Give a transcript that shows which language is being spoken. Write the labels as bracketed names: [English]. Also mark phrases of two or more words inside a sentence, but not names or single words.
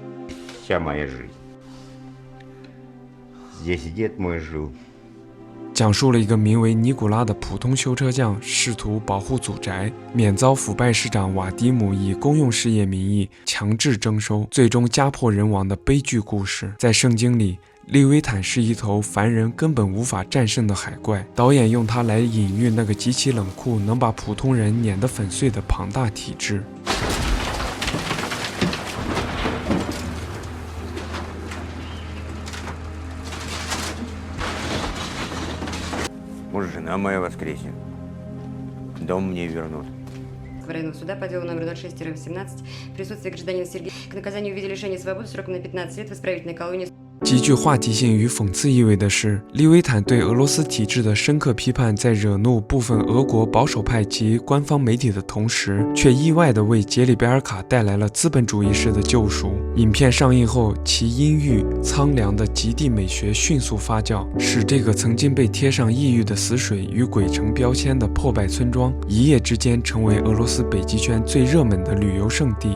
[Chinese] 讲述了一个名为尼古拉的普通修车匠试图保护祖宅，免遭腐败市长瓦迪姆以公用事业名义强制征收，最终家破人亡的悲剧故事。在圣经里，利维坦是一头凡人根本无法战胜的海怪，导演用它来隐喻那个极其冷酷，能把普通人碾得粉碎的庞大体制。 [Russian] Жена моя воскреснет. Дом мне вернут. Районного суда по делу номер 06-18 в присутствии гражданина Сергея к наказанию в виде лишения свободы сроком на 15 лет в исправительной колонии. [Chinese] 极具话题性与讽刺意味的是，利维坦对俄罗斯体制的深刻批判，在惹怒部分俄国保守派及官方媒体的同时，却意外地为杰里贝尔卡带来了资本主义式的救赎。影片上映后，其阴郁苍凉的极地美学迅速发酵，使这个曾经被贴上异域的死水与鬼城标签的破败村庄，一夜之间成为俄罗斯北极圈最热门的旅游胜地。